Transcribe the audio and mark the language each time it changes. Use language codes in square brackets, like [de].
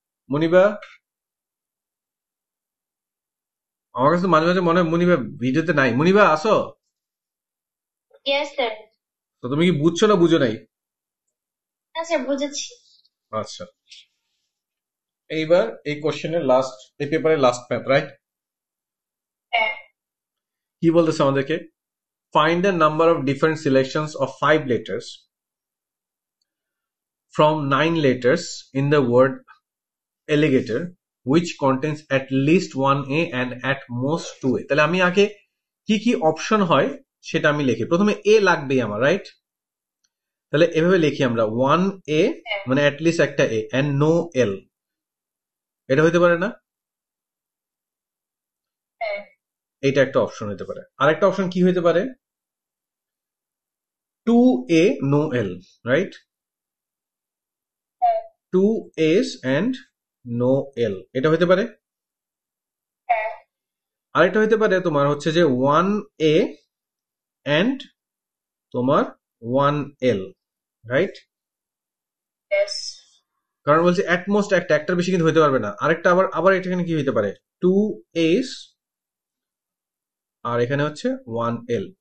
[bn] মনিবা, আমার কাছে মাঝে মাঝে মনে হয় মনিবা ভিডিওতে নাই। মনিবা আসো? [en] Yes, sir. [bn] তো তুমি কি বুঝছো না বুঝো নাই? আচ্ছা, বুঝেছি। আচ্ছা, এইবার এই কোশ্চেনের লাস্ট, এই পেপারের লাস্ট ম্যাথ, রাইট? কি বলতেছে আমাদেরকে? [en] Find the number of different selections of 5 letters from 9 letters in the word alligator which contains at least 1A and at most 2A. [bn] তাহলে আমি আগে কি কি অপশন হয় সেটা আমি লিখি। প্রথমে এ লাগবেই আমার, রাইট? তাহলে এভাবে লিখি আমরা 1A, মানে [en] at least [bn] একটা এ, [en] and no L। [bn] এটা হইতে পারে না? এইটা একটা অপশন হইতে পারে। আরেকটা অপশন কি হইতে পারে? [en] 2A no L, right? 2A's and no L, [bn] এটা হইতে পারে। আরেকটা হইতে পারে তোমার হচ্ছে যে [en] 1A and [bn] তোমার 1L, রাইট? কারণ বলছি at most একটা, একটার বেশি কিন্তু হইতে পারবে না। আরেকটা আবার এখানে কি হইতে পারে? 2A's আর এখানে হচ্ছে 1L।